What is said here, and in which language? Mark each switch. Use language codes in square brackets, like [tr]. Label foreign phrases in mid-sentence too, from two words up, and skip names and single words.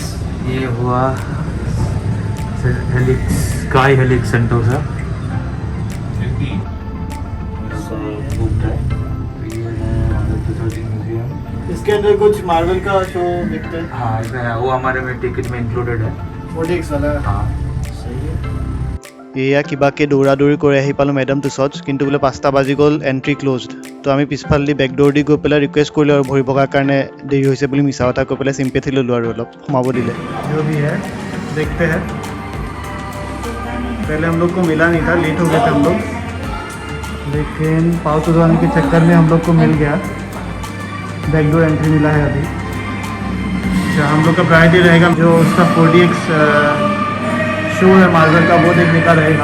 [hi] ये हुआ हेलिक्स, स्काई हेलिक्स सेंटोसा। इसके अंदर कुछ मार्वल का शो देखते हैं। हाँ, इसमें है, वो हमारे में टिकट में इंक्लूडेड है। 4DX वाला है। हाँ, सही है। [as] এয়া কিবাকে দৌৰা দৌৰি কৰি আহি পালোঁ মেডাম তুছাউছ, কিন্তু বোলে 5টা বাজি গ'ল, [en] entry closed. [as] তো আমি পিছফালেদি বেকডোৰ দি গৈ পেলাই ৰিকুৱেষ্ট কৰিলোঁ, আৰু ভৰি ভগাৰ কাৰণে দেৰি হৈছে বুলি মিছা কথা কৈ পেলাই চিম্পেথি ল'লোঁ আৰু অলপ সোমাব দিলে। [hi] जो भी है देखते हैं। पहले हम लोग को मिला नहीं था, लेट हो गए थे हम लोग, लेकिन पाँव उड़वाने के चक्कर में हम लोग को मिल गया। [en] backdoor entry [hi] मिला है अभी। अच्छा, हम लोग का प्रायोरिटी रहेगा जो उसका 4DX शो है मार्वल का, वो देखने का रहेगा।